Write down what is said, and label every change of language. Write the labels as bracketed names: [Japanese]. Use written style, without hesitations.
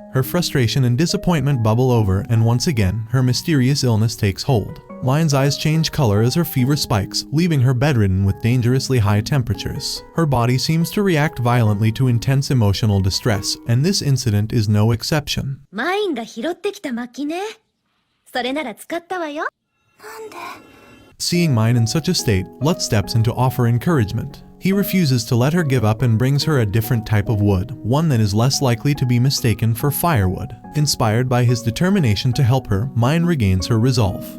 [English] Her frustration and disappointment bubble over, and once again, her mysterious illness takes hold. Myne's eyes change color as her fever spikes, leaving her bedridden with dangerously high temperatures. Her body seems to react violently to intense emotional distress, and this incident is no exception. [Japanese] Myne が拾ってきた薪ね。それなら使ったわよ。 [English] Seeing Myne in such a state, Lutz steps in to offer encouragement. He refuses to let her give up and brings her a different type of wood, one that is less likely to be mistaken for firewood. Inspired by his determination to help her, Myne regains her resolve.